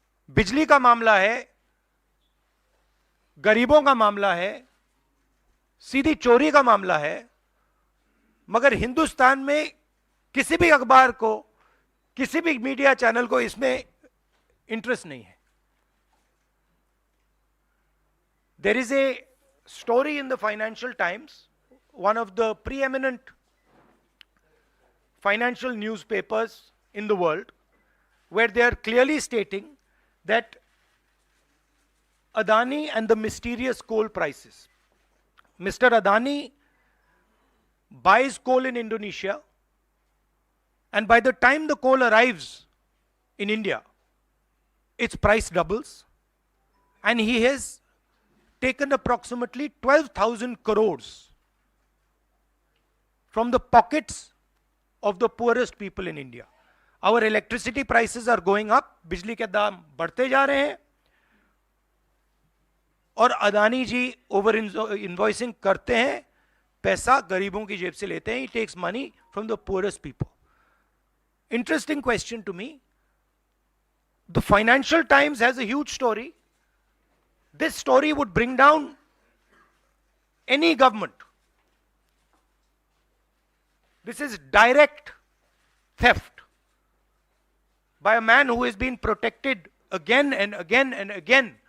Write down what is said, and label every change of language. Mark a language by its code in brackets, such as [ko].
[hi] बिजली का मामला है, गरीबों का मामला है, सीधी चोरी का मामला है, मगर हिंदुस्तान में किसी भी अखबार को, किसी भी मीडिया चैनल को इसमें इंटरेस्ट नहीं है। [en] There is a story in the Financial Times, one of the preeminent financial newspapers in the world, where they are clearly stating that Adani and the mysterious coal prices. Mr. Adani buys coal in Indonesia, and by the time the coal arrives in India, its price doubles, and he has taken approximately 12,000 crores from the pockets of the poorest people in India. Our electricity prices are going up, [hi] बिजली के दाम बढ़ते जा रहे हैं, और अदानी जी over invoicing करते हैं, पैसा गरीबों की जेब से लेते हैं. [en] He takes money from the poorest people. Interesting question to me. The Financial Times has a huge story. This story would bring down any government. This is direct theft by a man who has been protected again and again and again